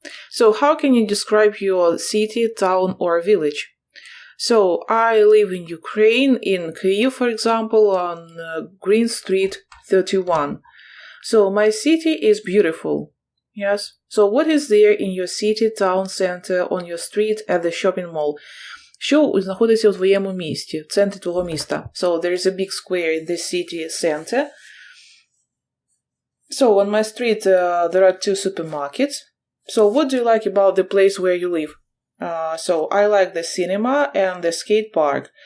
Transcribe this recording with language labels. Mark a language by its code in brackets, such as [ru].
[en] So, how can you describe your city, town, or village? So, I live in Ukraine, in Kyiv, for example, on Green Street 31. So, my city is beautiful. Yes. So, what is there in your city, town, center, on your street, at the shopping mall? [uk] Що знаходиться у твоєму місті, в центрі твого міста? [en] So, there is a big square in the city center. So, on my street, there are 2 supermarkets. So, what do you like about the place where you live? So, I like the cinema and the skate park.